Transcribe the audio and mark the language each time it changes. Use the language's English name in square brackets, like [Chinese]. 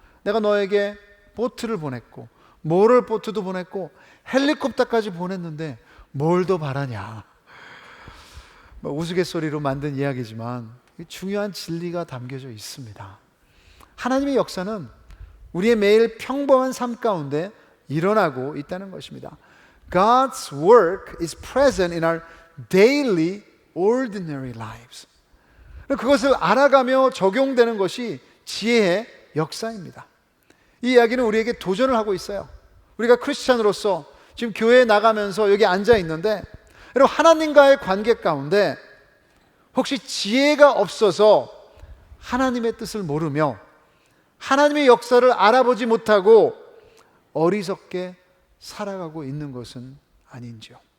[Korean] 내가 너에게 보트를 보냈고 모럴보트도 보냈고 헬리콥터까지 보냈는데 뭘 더 바라냐? 우스갯소리로 만든 이야기지만 중요한 진리가 담겨져 있습니다. 하나님의 역사는 우리의 매일 평범한 삶 가운데 일어나고 있다는 것입니다. [English] God's work is present in our daily ordinary lives. [Korean] 그것을 알아가며 적용되는 것이 지혜의 역사입니다. 이 이야기는 우리에게 도전을 하고 있어요. 우리가 크리스찬으로서 지금 교회에 나가면서 여기 앉아 있는데, 여러분, 하나님과의 관계 가운데 혹시 지혜가 없어서 하나님의 뜻을 모르며 하나님의 역사를 알아보지 못하고 어리석게 살아가고 있는 것은 아닌지요?